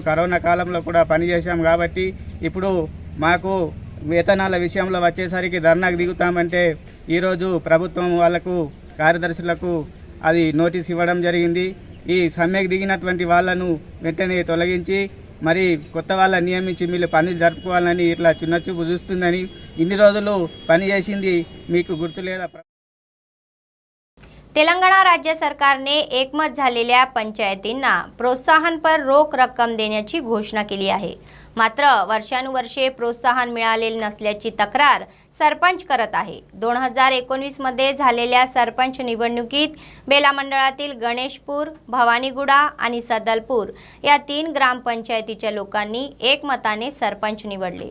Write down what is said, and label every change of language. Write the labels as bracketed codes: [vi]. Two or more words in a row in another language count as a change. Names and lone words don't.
[te] కరోనా కాలంలో కూడా పనిచేసాం కాబట్టి ఇప్పుడు మాకు వేతనాల విషయంలో వచ్చేసరికి ధర్నాకు దిగుతామంటే ఈరోజు ప్రభుత్వం వాళ్ళకు కార్యదర్శులకు అది నోటీస్ ఇవ్వడం జరిగింది. ఈ సమ్మెకు దిగినటువంటి వాళ్ళను వెంటనే తొలగించి మరి కొత్త వాళ్ళని నియమించి మీరు పని జరుపుకోవాలని ఇట్లా చిన్నచూపు చూస్తుందని ఇన్ని రోజులు పని చేసింది మీకు गुर्तु లేదా? [mr] तेलंगणा राज्य सरकारने एकमत झालेल्या पंचायतींना प्रोत्साहनपर रोख रक्कम देण्याची घोषणा केली आहे. मात्र वर्षानुवर्षे प्रोत्साहन मिळालेले नसल्याची तक्रार सरपंच करत आहे. 2019 मध्ये झालेल्या सरपंच निवडणुकीत बेला मंडळातील गणेशपूर, भवानीगुडा आणि सदलपूर या 3 ग्रामपंचायतीच्या लोकांनी एकमताने सरपंच निवडले.